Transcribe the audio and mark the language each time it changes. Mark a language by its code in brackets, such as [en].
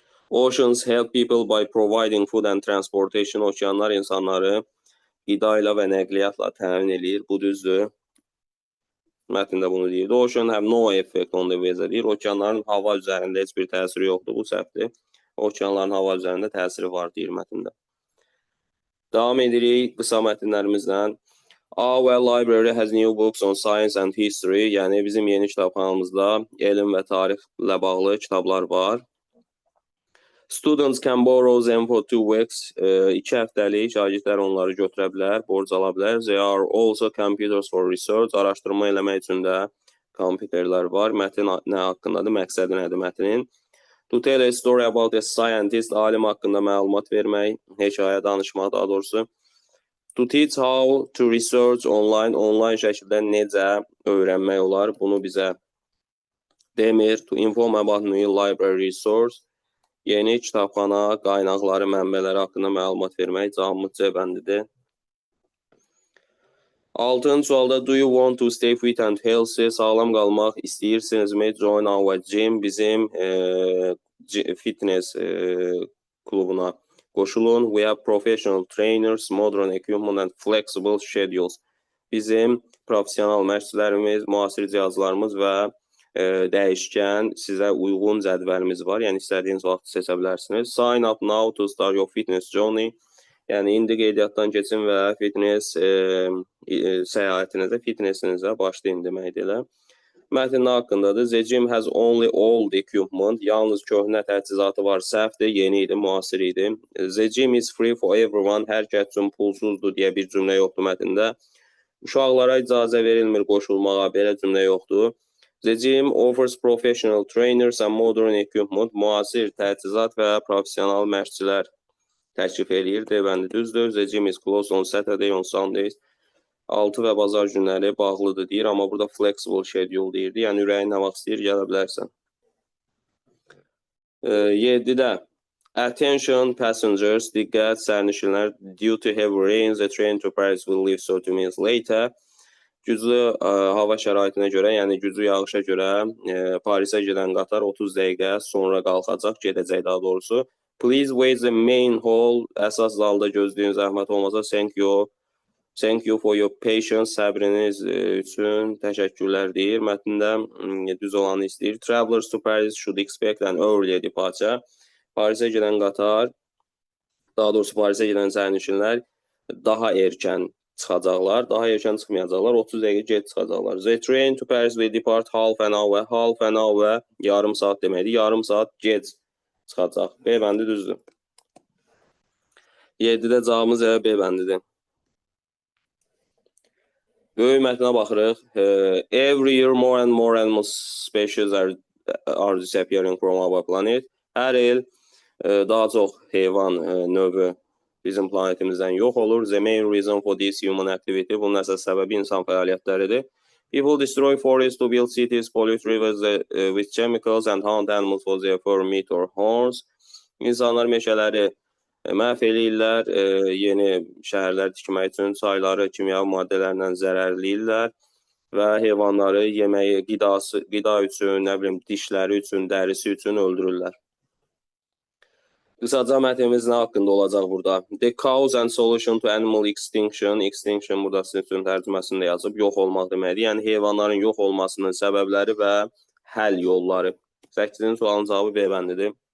[en] Oceans help people by providing food and transportation. [az] Okeanlar insanları qida ilə və nəqliyyatla təmin edir, bu düzdür. Mətndə bunu deyir. [en] The ocean have no effect on the weather [az] deyir. Okeanların hava üzərində heç bir təsiri yoxdur, bu səhvdir. Okeanların hava üzərində təsiri var deyir mətndə. Davam edirik qısa mətnlərimizdən. [en] Our library has new books on science and history. [az] Yəni bizim yeni kitabxanamızda elm və tarixlə bağlı kitablar var. [en] Students can borrow them for 2 weeks. [az] 2 həftəlik şagirdlər onları götürə bilər, borc ala bilər. [en] There are also computers for research. [az] Araşdırma eləmək üçün də kompüterlər var. Mətn nə haqqındadır? Məqsədi nədir mətnin? [en] To tell a story about a scientist. [az] Alim haqqında məlumat vermək, hekayə danışmaq daha doğrusu. [en] To teach how to research online. [az] Online şəkildə necə öyrənmək olar? Bunu bizə demir. [en] To inform about new library resource. [az] Yeni kitabxana, qaynaqları, mənbələri haqqında məlumat vermək, cavabımız C bəndidir. 6-cı sualda [en] do you want to stay fit and healthy? [az] Sağlam qalmaq istəyirsinizmi? [en] Join our gym, [az] bizim fitness klubuna qoşulun. [en] We have professional trainers, modern equipment and flexible schedules. [az] Bizim professional məşqçilərimiz, müasir cihazlarımız və dəyişkən, sizə uyğun cədvəlimiz var. Yəni istədiyiniz vaxt seçə bilərsiniz. [en] Sign up now to start your fitness journey. [az] Yəni indi qeydiyyatdan keçin və fitness səyahətinizə, fitnessinizə başlayın deməkdir elə. Mətn haqqındadır. [en] The gym has only old equipment. [az] Yalnız köhnə təchizatı var, səhvdir, yeni idi, müasir idi. [en] The gym is free for everyone. [az] Hər kəs üçün pulsuzdur deyə bir cümlə yoxdur mətndə. Uşaqlara icazə verilmir qoşulmağa, belə cümlə yoxdur. [en] The gym offers professional trainers and modern equipment. [az] Müasir təchizat və professional məşqçilər təklif edir. D bəndi düzdür. [en] The gym is closed on Saturday, on Sundays. [az] 6 və bazar günləri bağlıdır deyir, amma burada flexible schedule deyirdi. Yəni ürəyin nə vaxt istəyir, gələ bilərsən. [en] 7-də attention passengers, [az] diqqət sərnişinlər, [en] due to heavy rain, the train to Paris will leave 30 minutes later. [az] Güclü hava şəraitinə görə, yəni güclü yağışa görə Parisə gedən qatar 30 dəqiqə sonra qalxacaq, gedəcək daha doğrusu. [en] Please wait the main hall. [az] Əsas zalda gözləyin, zəhmət olmasa. [en] Thank you for your patience. [az] Səbriniz üçün təşəkkürlər deyir. Mətndə düz olanı istəyir. [en] Travelers to Paris should expect an early departure. [az] Parisə gedən qatar, daha doğrusu Parisə gedən sərnişinlər daha erkən çıxacaqlar. Daha erkən çıxmayacaqlar. 30 dəqiqə gec çıxacaqlar. [en] The train to Paris will depart half an hour. Half an hour [az] yarım saat deməkdir. Yarım saat gec çıxacaq. B bəndi düzdür. 7-də cavabımız B bəndidir. Böyük mətnə baxırıq. [en] Every year more and more animal species are disappearing from our planet. [az] Hər il daha çox heyvan növü bizim planetimizdən yox olur. [en] The main reason for this human activity. [az] Bunun əsas səbəbi insan fəaliyyətləridir. [en] People destroy forests to build cities, pollute rivers with chemicals and hunt animals for their fur, meat or horns. [az] İnsanlar meşələri məhv eləyirlər, yeni şəhərlər tikmək üçün çayları kimyəvi maddələrlə zərərləyirlər və heyvanları yeməyi, qida üçün, nə bilim, dişləri üçün, dərisi üçün öldürürlər. Qısaca mətnimiz nə haqqında olacaq burada? [en] The cause and solution to animal extinction. [az] Extinction burada sizin üçün tərcüməsində yazıb, yox olmaq deməkdir. Yəni heyvanların yox olmasının səbəbləri və həll yolları. 8-ci sualın cavabı B bəndidir.